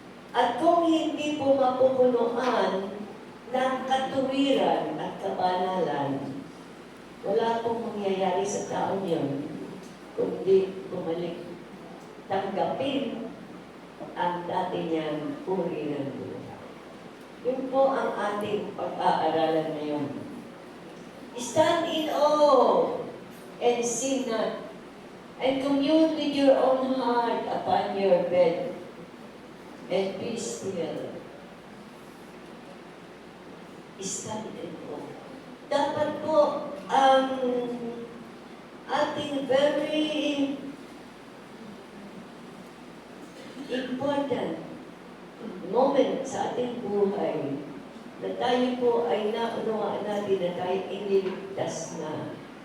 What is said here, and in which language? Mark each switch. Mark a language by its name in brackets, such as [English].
[Filipino] At kung hindi po mapupunuan ng katuwiran at kabanalan, wala pong mangyayari sa taong yun, kundi bumalik, tanggapin ang dati niyang uri ng buhay. Yun po ang ating pag-aaralan ngayon. [English] Stand in awe and sin not, and commune with your own heart upon your bed, and be still. Stand in awe. [Filipino] Dapat po ang ating [English] very important moment [Filipino] sa ating buhay na tayo po ay naunawaan natin na tayo iniligtas na.